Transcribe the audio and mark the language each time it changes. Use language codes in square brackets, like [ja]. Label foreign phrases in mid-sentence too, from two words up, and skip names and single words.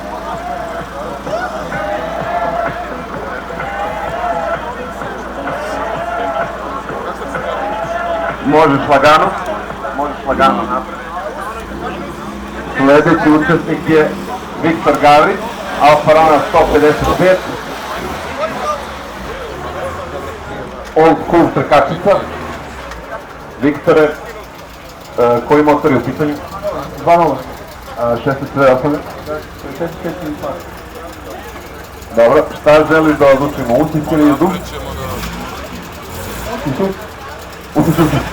[sr] Možeš lagano napred. Sljedeći učesnik je Viktor Gavrić, Alfa Romeo 155, [en] old school [sr] trkačica. Viktore, koji motor je u pitanju? 2.0. 16.8. Dobro, šta želiš da odlučimo? Utis ili izum? Utis.